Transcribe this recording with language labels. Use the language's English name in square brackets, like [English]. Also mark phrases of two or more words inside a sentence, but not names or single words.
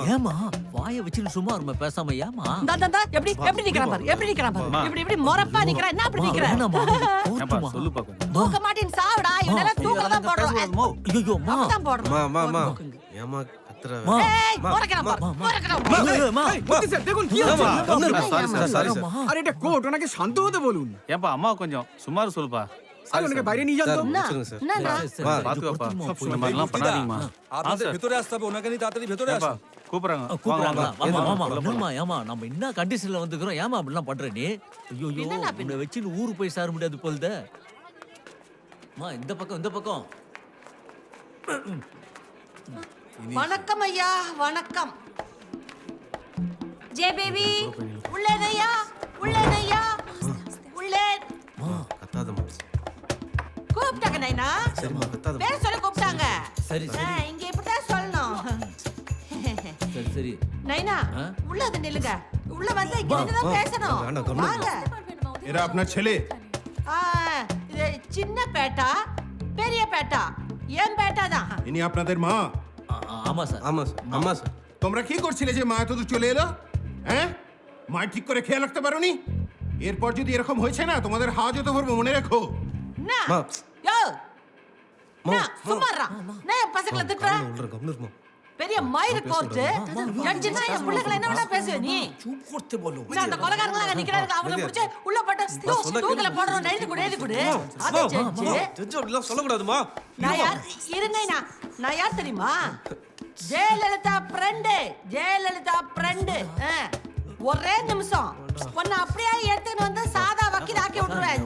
[Tamil] ஏமா வாயை வச்சுட்டு சும்மா இருமா, பேசாம ஏமா. எப்படி எப்படி நிக்கிறான் பாரு, எப்படி நிக்கிறான் பாரு. இப்படி இப்படி மொறப்பா நிக்கிறான். என்ன அப்படி நிக்கிறான்? சொல்லு பாக்க. தூக்க மாட்டேன் சாவடா. இவனெல்லாம் தூக்க தான் போடுறோம். ஐயோ மா தான் போடுறோம். மா ஏமா கத்துற. ஏய் மொறக்கறான் பாரு, மொறக்கறான். [Bangla] দেখুন কি হচ্ছে? [English] sorry sir. [Bangla] আরে এটা কোর্ট, ওনাকে শান্ত হতে বলুন। [Tamil] ஏப்பா அம்மா கொஞ்சம் சுமார் சொல்லுப்பா. [Bangla] আর ওনাকে বাইরে নিয়ে যান তো। না [Tamil] சொல்லுங்க சார் [Bangla] না না [Tamil] மா பாத்துக்கோப்பா இந்த [Bangla] এই [Tamil] மாதிரிலாம் [Bangla] মূর্তিদা, [Tamil] பண்ணாதீங்கம்மா [Bangla] আপনাদের স্যার। ভেতরে আসতে হবে, ওনাকে নিয়ে তাড়াতাড়ি ভেতরে [Tamil] ஏப்பா, [Bangla] আসুন। [Tamil] கூப்பிடுறாங்க கூப்பிடுறாங்களா வாங்க, ஆமா வாங்க. ஆமா என்னம்மா ஏமா நம்ம என்ன கண்டிஷன்ல வந்துக்கிறோம் ஏமா அப்படிலாம் பண்ற நீ ஐயோ என்னண்ணா உன்னை வச்சுன்னு ஊரு போய் சேர முடியாது போல்த அம்மா இந்த பக்கம் வணக்கம் ஐயா வணக்கம். ஜே பேபி உள்ளேனையா உள்ளேனையா உள்ளே கத்தாதம்மா கூப்பிட்டாங்க நைனா. சரிம்மா கத்தாதம்மா பேர் சொல்லி கூப்பிட்டாங்க. சரி சரி இங்க இப்படிதான் சொல்லணும். சரி சரி நைனா ஆ? உள்ள வந்து நில்லுங்க. உள்ள வந்து இங்க நின்னுதான் பேசணும். வேண்டாம், கம்முனு வாங்க. [Bangla] এরা আপনার ছেলে? [Tamil] ஆ, இது சின்ன பேட்டா பெரிய பேட்டா என் பேட்டா தான். [Bangla] ইনি আপনাদের মা? [Tamil] ஆமா சார் ஆமா சார் அம்மா சார் [Bangla] তোমরা কি করছিলে যে মা এত দূর চলে এলো? হ্যাঁ, মা ঠিক করে খেয়াল রাখতে পারোনি? এরপর যদি এরকম হয়েছে না, তোমাদের হাজতে ভরবো, মনে রেখো। [Tamil] என்ன மா யோ மா நான் சும்மாறா நான் என் பசங்களை திட்டுறேன். சொல்றேன் கம்முனுமா பெரிய மயிறு கோர்த்து ஜட்ஜினா என் பிள்ளைகளை என்ன வேணா பேசுவ நீ. [Bangla] চুপ করতে বলো। [Tamil] நான் அந்த கொலைகாரங்களா நிக்கிறாங்க அவங்கள பிடிச்சு உள்ள போட்டு தூக்கல போடுறோம். எழுதி கொடு அது ஜட்ஜி. ஜட்ஜ் அப்படிலாம் சொல்லக்கூடாதுமா நான் யார் இருந்தேனா நான் யார் தெரியுமா? ஜெயலலிதா ஃப்ரெண்டு. ஒரே நிமிஷம் உன்னை அப்படியே எடுத்துன்னு வந்து சாதா வக்கீல் ஆக்கி விட்டுருவேன்.